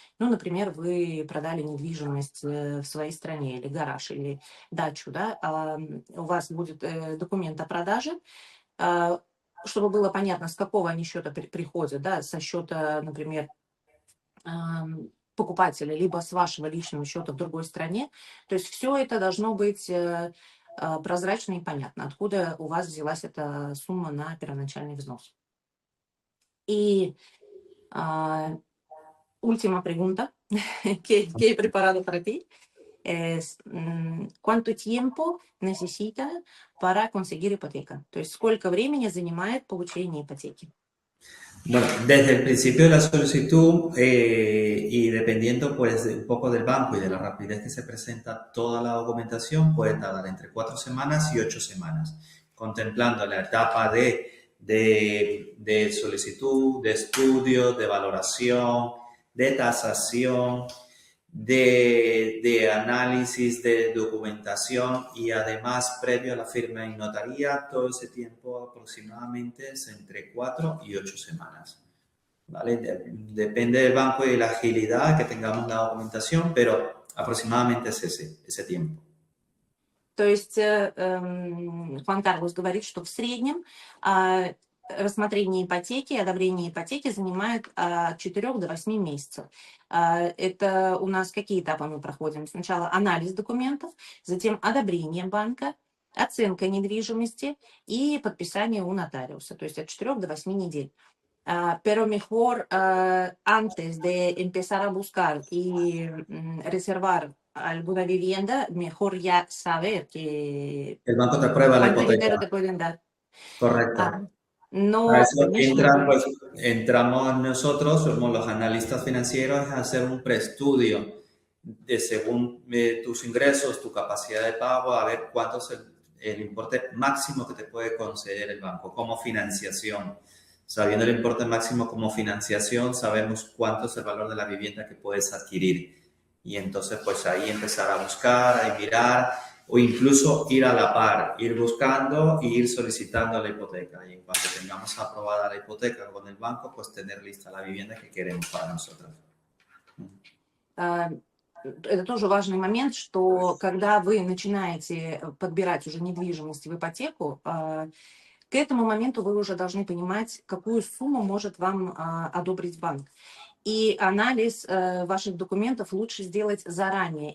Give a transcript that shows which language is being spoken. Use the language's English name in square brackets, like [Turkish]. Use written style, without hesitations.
[Russian] Ну, например, вы продали недвижимость в своей стране, или гараж, или дачу, да, у вас будет документ о продаже, чтобы было понятно, с какого они счета приходят, да, со счета, например, покупателя, либо с вашего личного счета в другой стране. То есть все это должно быть прозрачно и понятно, откуда у вас взялась эта сумма на первоначальный взнос. [Spanish] И última pregunta que he preparado para ti es ¿cuánto tiempo necesita para conseguir hipoteca? [Russian] То есть сколько времени занимает получение ипотеки? [Spanish] Bueno, desde el principio de la solicitud y dependiendo pues un poco del banco y de la rapidez que se presenta toda la documentación, puede tardar entre 4 semanas y 8 semanas, contemplando la etapa de solicitud, de estudio, de valoración, de tasación, de análisis, de documentación y además previo a la firma en notaría, todo ese tiempo aproximadamente es entre 4 y 8 semanas. ¿Vale? Depende del banco y de la agilidad que tengamos la documentación, pero aproximadamente es ese tiempo. То есть Juan Carlos говорит, что в среднем рассмотрение ипотеки, одобрение ипотеки занимает от 4 до 8 месяцев. Это у нас какие этапы мы проходим? Сначала анализ документов, затем одобрение банка, оценка недвижимости и подписание у нотариуса, то есть от 4 до 8 недель. Pero mejor antes de empezar a buscar y reservar alguna vivienda, mejor ya saber que El banco te aprueba la cuánto hipoteca. dinero te pueden dar. Correcto. A No, eso [Russian] конечно, [Spanish] entramos nosotros, somos los analistas financieros, a hacer un preestudio de según tus ingresos, tu capacidad de pago, a ver cuánto es el importe máximo que te puede conceder el banco como financiación. Sabiendo el importe máximo como financiación, sabemos cuánto es el valor de la vivienda que puedes adquirir. Y entonces, pues ahí empezar a buscar, a mirar, o incluso ir a la par, ir buscando e ir solicitando la hipoteca. Y en cuanto tengamos aprobada la hipoteca con el banco, pues tener lista la vivienda que queremos para nosotros. [Russian] это тоже важный момент, что когда вы начинаете подбирать уже недвижимость в ипотеку, к этому моменту вы уже должны понимать, какую сумму может вам одобрить банк. И анализ ваших документов лучше сделать заранее.